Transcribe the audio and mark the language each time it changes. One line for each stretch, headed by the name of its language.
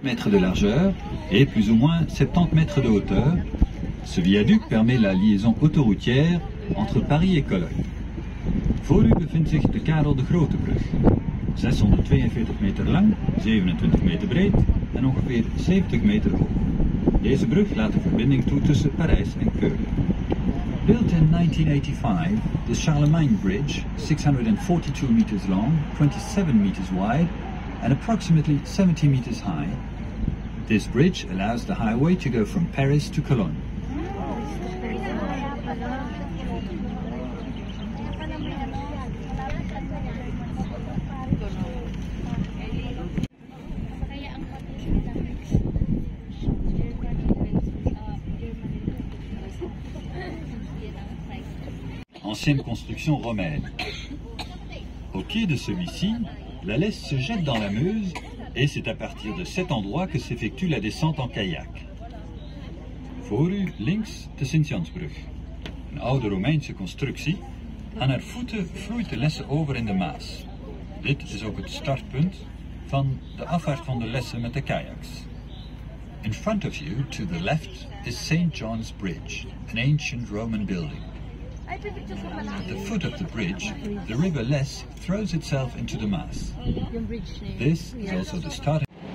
French: De largeur et plus ou moins 70 mètres de hauteur. Ce viaduc permet la liaison autoroutière entre Paris et Cologne.
Dutch: Voor u bevindt zich de Karel de Grote brug. 642 meter lang, 27 meter breed en ongeveer 70 meter hoog. Deze brug laat de verbinding toe tussen Parijs en Keulen.
English: Built in 1985, the Charlemagne Bridge, 642 meters long, 27 meters wide and approximately 70 meters high. This bridge allows the highway to go from Paris to Cologne.
French: Ancienne construction romaine. Au pied de celui-ci, la Lesse se jette dans la Meuse et c'est à partir de cet endroit que s'effectue la descente en kayak.
Dutch: Voor u links de Sint-Jansbrug, een oude Romeinse constructie. Aan haar voeten vloeit de Lesse over in de Maas. Dit is ook het startpunt van de afvaart van de Lesse met de kayaks.
English: In front of you, to the left, is St. John's Bridge, an ancient Roman building. At the foot of the bridge, the river Lesse throws itself into the Maas. This is also the starting.